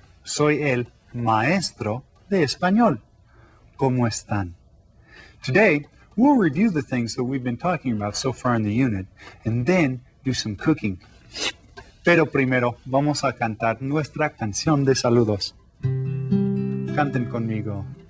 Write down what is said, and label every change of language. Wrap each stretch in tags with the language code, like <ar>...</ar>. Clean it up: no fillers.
<es>Soy el maestro de español. ¿Cómo están?</es> <en>Today, we'll review the things that we've been talking about so far in the unit and then do some cooking.</en> <es>Pero primero, vamos a cantar nuestra canción de saludos. Canten conmigo.</es>